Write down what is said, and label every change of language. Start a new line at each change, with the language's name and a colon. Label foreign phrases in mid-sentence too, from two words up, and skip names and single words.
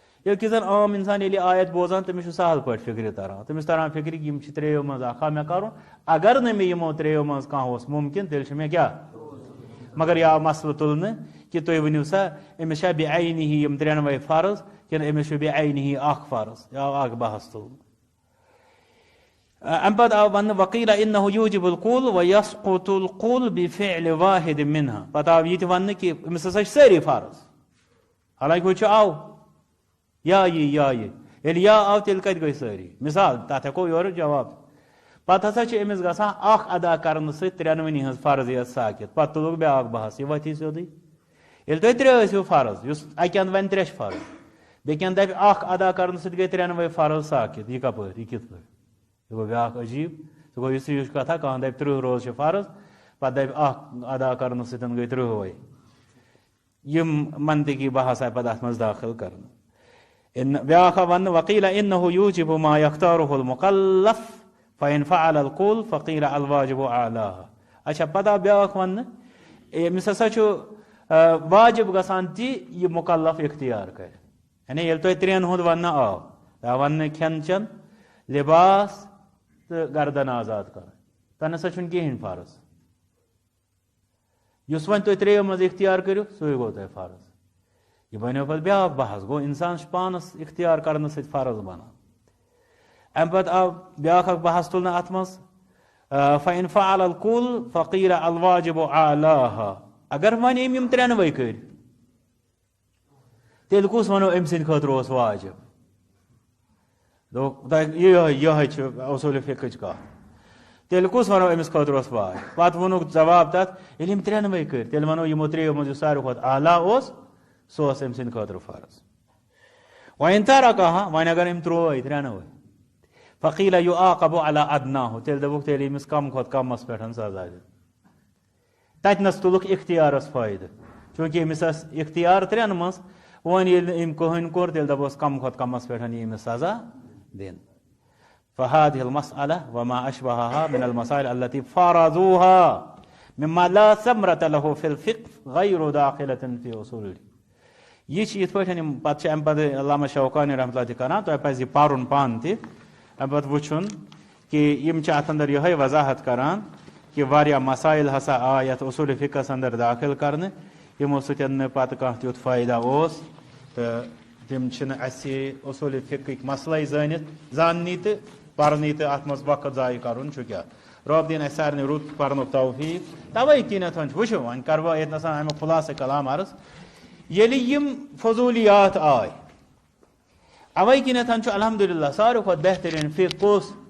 Kashmiri: یہ زن عام انسان ییٚلہِ آیت بوزان تٔمِس چھُ سہل پٲٹھۍ فِکرِ تران تٔمِس تران فِکرِ یِم چھِ ترٛیٚیو منٛز اکھ مےٚ کَرُن اگر نہٕ مےٚ یِمو ترٛیٚیو منٛز کانٛہہ اوس مُمکِن تیٚلہِ چھُ مےٚ کیٛاہ مگر یہِ آو مسلہٕ تُلنہٕ کہِ تُہۍ ؤنِو سا أمِس چھا بے عینی یِم ترٛٮ۪نوَے فرض کِنہٕ أمِس چھُ بے عینی اکھ فرض یہِ آو اکھ بحث تُلنہٕ اَمہِ پتہٕ آو وننہٕ
Arabic: وقیٖل اِنہُ یوٗجِب القُل ویسقُط القُل بفعل واحد منها
Kashmiri: پتہٕ آو یہِ تہِ وننہٕ کہِ أمِس ہسا چھِ سٲری فرض حالانکہِ ہُہ چھُ آو یا یی ییٚلہِ یا آو تیٚلہِ کتہِ گٔے سٲری مثال تتھ ہٮ۪کو یورٕ جواب پتہٕ ہسا چھِ أمِس گژھان اکھ ادا کرنہٕ سۭتۍ ترٛٮ۪نؤنی ہٕنٛز فرضیت ساقِط پتہٕ تُلُکھ بیٛاکھ بحث یہِ وتھی سیوٚدُے ییٚلہِ تۄہہِ ترٛےٚ ٲسِو فرض یُس اکہِ انٛدٕ وۄنۍ ترٛےٚ چھِ فرض بیٚکہِ انٛدٕ دپہِ اکھ ادا کرنہٕ سۭتۍ گٔے ترٛٮ۪نوَے فرض ساقِط یہِ کپٲرۍ یہِ کِتھ پٲٹھۍ یہِ گوٚو بیٛاکھ عجیٖب سُہ گوٚو یُس ہِش کتھا کانٛہہ دپہِ 30 روز چھِ فرض پتہٕ دپہِ اکھ ادا کرنہٕ سۭتۍ گٔے 30 یِم منطقی بحث آیہِ پتہٕ اتھ منٛز داخل کرنہٕ بیٛاکھ آو وننہٕ
Arabic: وقیٖل انہُ یوٗجِب ما یختارُہ المُکلف فإن فعل القول فقیٖل الواجب اعلیٰ
Kashmiri: اچھا پتہٕ آو بیٛاکھ وننہٕ أمِس ہسا چھُ واجب گژھان تہِ یہِ مُکلف اختیار کرِ یعنی ییٚلہِ تۄہہِ ترٛٮ۪ن ہُنٛد وننہٕ آو آو وننہٕ کھٮ۪ن چٮ۪ن لباس تہٕ گردن آزاد کرٕنۍ تۄہہِ نسا چھُنہٕ کِہینۍ فرض یُس وۄنۍ تُہۍ ترٛیٚیو منٛز اختیار کٔرِو سُے گوٚو تۄہہِ فرض یہِ بنیو پتہٕ بیٛاکھ بحث گوٚو انسان چھُ پانس اختیار کرنہٕ سۭتۍ فرض بنان امہِ پتہٕ آو بیٛاکھ اکھ بحث تُلنہٕ اتھ منٛز
Arabic: فإن فعل القُل فقیٖل الواجب اعلیٰ
Kashmiri: اگر وۄنۍ أمۍ یِم ترٛٮ۪نوَے کٔرۍ تیٚلہِ کُس ونو أمۍ سٕنٛدِ خٲطرٕ اوس واجب دوٚپُکھ تۄہہِ یِہوٚے چھِ اصوٗلِ فِقہٕچ کتھ تیٚلہِ کُس ونو أمِس خٲطرٕ اوس واجب پتہٕ ووٚنُکھ جواب تتھ ییٚلہِ یِم ترٛٮ۪نوَے کٔرۍ تیٚلہِ ونو یِمو ترٛیٚیو منٛز یُس ساروی کھۄتہٕ اعلیٰ اوس سُہ اوس أمۍ سٕنٛدِ خٲطرٕ فرض وۄنۍ ترکاہا وۄنۍ اگر أمۍ ترٛووے ترٛٮ۪نوَے
Arabic: فقیٖل یُعاقب علی ادناہُ
Kashmiri: تیٚلہِ دوٚپُکھ تیٚلہِ أمِس کم کھۄتہٕ کمس پٮ۪ٹھ سزا دِنۍ تتنس تُلُکھ اختیارس فٲیدٕ چوٗنٛکہِ أمِس ٲس اختیار ترٛٮ۪ن منٛز وۄنۍ ییٚلہِ نہٕ أمۍ کٕہٕنۍ کوٚر تیٚلہِ دپوس کم کھۄتہٕ کمس پٮ۪ٹھ یی أمِس سزا دِنہٕ
Arabic: فهذه المسألة وما أشبهها من المسائل التي فرضوها مما لا ثمرة له في الفقه غير داخلة في أصول
Kashmiri: یہ چھ یتھ پٲٹھۍ یِم پتہٕ چھِ امہِ پتہٕ علامہ شوقانی
Arabic: رحمۃ اللہ
Kashmiri: تہِ کران تۄہہِ پزِ یہِ پرُن پانہٕ تہِ امہِ پتہٕ وٕچھُن کہِ یِم چھِ اتھ انٛدر یِہوٚے وضاحت کران کہِ واریاہ مسایل ہسا آے یتھ اصوٗلِ فقہس انٛدر داخل کرنہٕ یِمو سۭتۍ نہٕ پتہٕ کانٛہہ تیُتھ فٲیدہ اوس تہٕ تِم چھِنہٕ اسہِ اصوٗلِ فقہٕکۍ مسلے زاننی تہٕ پرنی تہٕ اتھ منٛز وقت ضایع کرُن چھُ کیٛاہ رۄب دِیِن اسہِ سارنٕے رُت پرنُک توفیٖق توے کِنیتھ وۄنۍ وٕچھو وۄنۍ کرٕ بہٕ ییٚتنس امیُک خُلاصے کلام عرض ییٚلہِ یِم فضوٗلیات آے اوے کِنیتھ چھُ الحمدُاللہ ساروی کھۄتہٕ بہتریٖن فقہ کُس